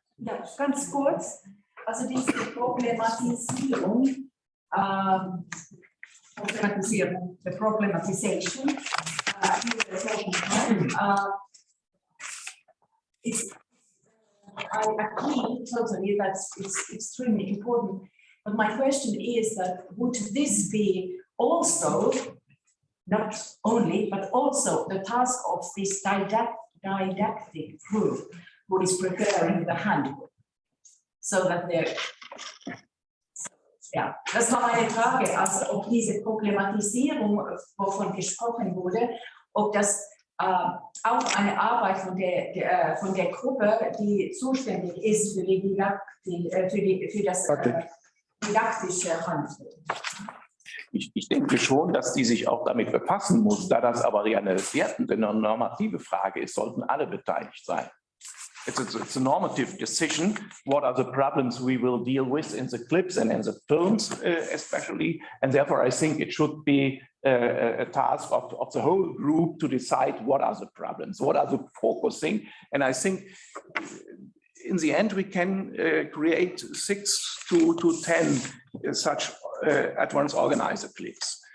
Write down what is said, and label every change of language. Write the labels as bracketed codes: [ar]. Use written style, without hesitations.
[de] Ja, ganz kurz. Also diese Problematisierung, [en] the problematization, I agree totally that it's extremely important. But my question is that would this be also, not only, but also the task of this didactic group who is preparing the handbook? So that [de] ja, das war meine Frage, also ob diese Problematisierung, wovon gesprochen wurde, ob das auch eine Arbeit von der Gruppe, die zuständig ist für das didaktische Handeln. Ich denke schon, dass die sich auch damit befassen muss, da das aber ja eine wertende, eine normative Frage ist, sollten alle beteiligt sein. [en] It's a normative decision. What are the problems we will deal with in the clips and in the films, especially? And therefore, I think it should be a task of the whole group to decide what are the problems, what are the focusing. And I think in the end, we can create 6 to 10 such at once organizer clips.